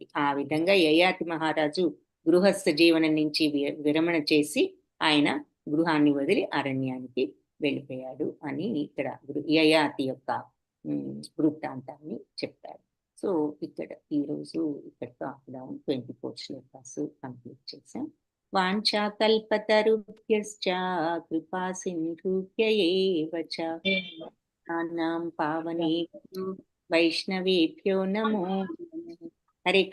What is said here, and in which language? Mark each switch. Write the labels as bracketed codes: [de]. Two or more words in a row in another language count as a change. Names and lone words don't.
[te] ఆ విధంగా యయాతి మహారాజు గృహస్థ జీవనం నుంచి విరమణ చేసి ఆయన గృహాన్ని వదిలి అరణ్యానికి వెళ్ళిపోయాడు అని ఇక్కడ యయాతి యొక్క వృత్తాంతాన్ని చెప్తారు. సో ఇక్కడ ఈరోజు ఇక్కడితో ఆపుదాం. 24 శ్లోకాస్ కంప్లీట్ చేశాం. [sa] వాంఛా కల్పతరుభ్యశ్చ కృపా సింధుభ్య ఏవ చ పావనేభ్యో వైష్ణవేభ్యో నమో. హరే